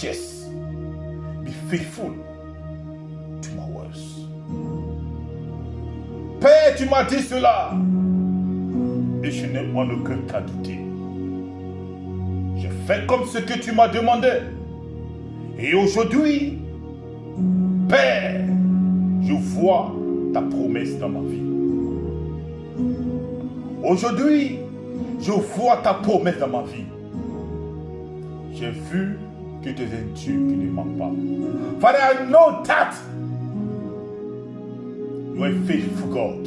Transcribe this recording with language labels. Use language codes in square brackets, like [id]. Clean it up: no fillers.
[en] Just be faithful to my words. [fr] Père, tu m'as dit cela. Et je n'ai en aucun cas douté. Je fais comme ce que tu m'as demandé. Et aujourd'hui, Père, je vois ta promesse dans ma vie. Aujourd'hui, je vois ta promesse dans ma vie. J'ai vu que tu es un Dieu qui ne ment pas. [en] Father, I know that you are a faithful God.